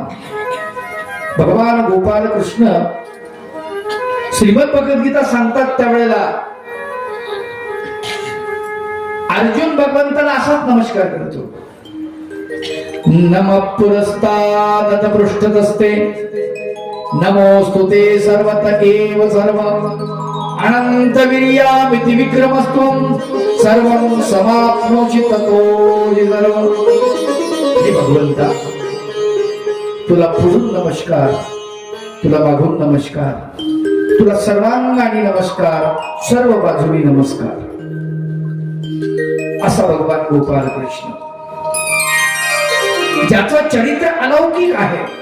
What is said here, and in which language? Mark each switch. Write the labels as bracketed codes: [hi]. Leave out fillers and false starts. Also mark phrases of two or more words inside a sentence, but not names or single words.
[mr] भगवान गोपाल कृष्ण श्रीमद भगवद्गीता सांगतात त्यावेळेला अर्जुन भगवंताला असाच नमस्कार करतो. [sa] नमः पुरस्तादत पृष्ठतस्ते नमोस्तुते सर्वत एव सर्व अनंत वीर्यामिति विक्रमस्त्वं सर्वं समाप्नोषि ततोऽसि सर्वं. [mr] हे भगवंता, तुला पुढून नमस्कार, तुला मागून नमस्कार, तुला सर्वांगाने नमस्कार, सर्व बाजूनी नमस्कार. असा भगवान गोपाल कृष्ण, ज्याचं चरित्र अलौकिक आहे.